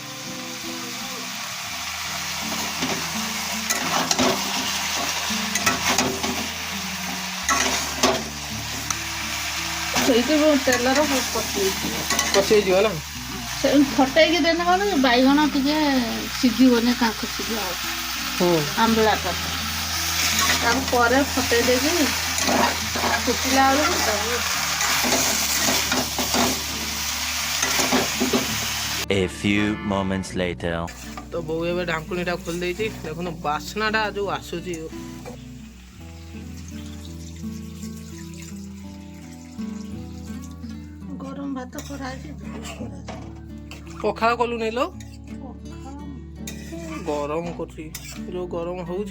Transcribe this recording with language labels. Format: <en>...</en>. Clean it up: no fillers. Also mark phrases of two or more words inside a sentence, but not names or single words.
<or>ସେଇଠି ତେଲର କଷି ହେଇଯିବ ନା। ସେ ଫଟେଇକି ଦେଲେ କ'ଣ ବାଇଗଣ ଟିକେ ସିଝିବନି, କାଙ୍କ ସିଝିବ ଆମ୍ବିଳାଟା। ତାକୁ ପରେ ଫଟେଇ ଦେଇକି ଫୁଟିଲା ବେଳକୁ ତାକୁ</or> <en>A few moments later.</en> <or>ତ ବୋଉ ଏବେ ଢାଙ୍କୁଣୀଟା ଖୋଲି ଦେଇଛି। ଦେଖନ୍ତୁ ବାସ୍ନାଟା ଯୋଉ ଆସୁଛି। ଗରମ ଭାତ କରାହେଇଛି। ପଖାଳ କଲୁ ନେଇ ଲୋ। ଗରମ କରୁଛି ଯୋଉ ଗରମ ହଉଛି।</or>